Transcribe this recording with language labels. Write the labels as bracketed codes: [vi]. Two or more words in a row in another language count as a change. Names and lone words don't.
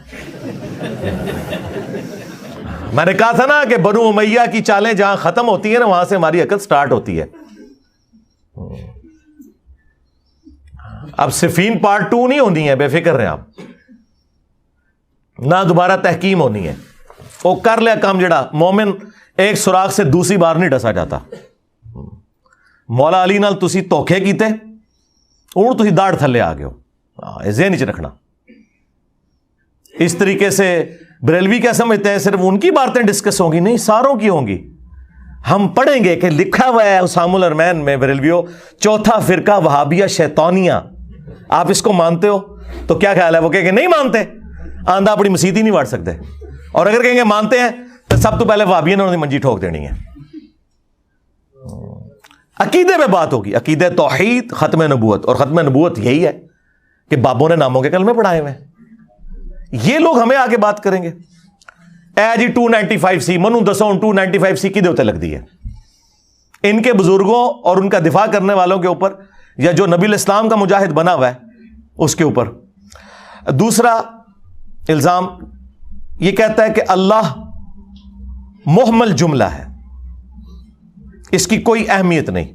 [ur] میں نے کہا تھا نا کہ بنو امیہ کی چالیں جہاں ختم ہوتی ہیں نا وہاں سے ہماری عقل سٹارٹ ہوتی ہے. اب صفین پارٹ 2 نہیں ہونی ہے, بے فکر رہے آپ, نہ دوبارہ تحکیم ہونی ہے. وہ کر لیا کام جڑا, مومن ایک سوراخ سے دوسری بار نہیں ڈسا جاتا. [pa] مولا علی نال تسی دھوکھے کیتے ہوں تسی داڑھ تھلے آ گئے ہو, ذہن وچ رکھنا. [ur] اس طریقے سے بریلوی کیا سمجھتے ہیں صرف ان کی باتیں ڈسکس ہوں گی؟ نہیں, ساروں کی ہوں گی. ہم پڑھیں گے کہ لکھا ہوا ہے اسام الارمین میں, بریلویو چوتھا فرقہ وہابیہ شیطانیہ. آپ اس کو مانتے ہو تو کیا خیال ہے؟ وہ کہیں گے نہیں مانتے, آندہ اپنی مسیت ہی نہیں بانٹ سکتے. اور اگر کہیں گے مانتے ہیں تو سب تو پہلے وہابیہ نے انہوں نے منجی ٹھوک دینی ہے. عقیدے میں بات ہوگی, عقیدہ توحید, ختم نبوت. اور ختم نبوت یہی ہے کہ بابوں نے ناموں کے کلمے پڑھائے ہوئے ہیں. یہ لوگ ہمیں آگے بات کریں گے, [pa] اے جی 295C منو دسو 295C کدے ہوتے لگ دی [ur] ہے ان کے بزرگوں اور ان کا دفاع کرنے والوں کے اوپر, یا جو نبی الاسلام کا مجاہد بنا ہوا ہے اس کے اوپر. دوسرا الزام یہ کہتا ہے کہ اللہ محمل جملہ ہے, اس کی کوئی اہمیت نہیں.